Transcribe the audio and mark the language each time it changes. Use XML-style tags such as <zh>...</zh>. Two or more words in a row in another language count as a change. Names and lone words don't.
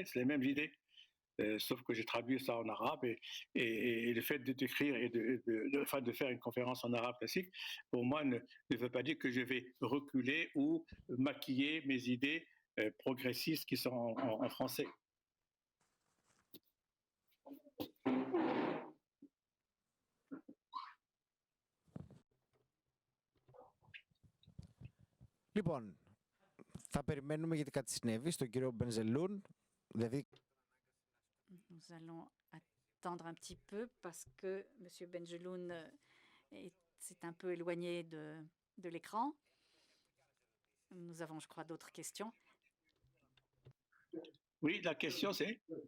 <fr>C'est les mêmes idées, sauf que j'ai traduit ça en arabe. Et le fait d'écrire et de faire une conférence en arabe classique, pour moi, ne veut pas dire que je vais reculer ou maquiller mes idées progressistes qui sont en français.</fr> <el>Λοιπόν, θα περιμένουμε γιατί κάτι συνέβη στον κύριο Μπενζελούν. Δηλαδή...</el> <fr>Nous allons attendre un petit peu parce que M. Benjeloun s'est un peu éloigné de l'écran. Nous avons, je crois, d'autres questions. Oui, la question c'est</fr>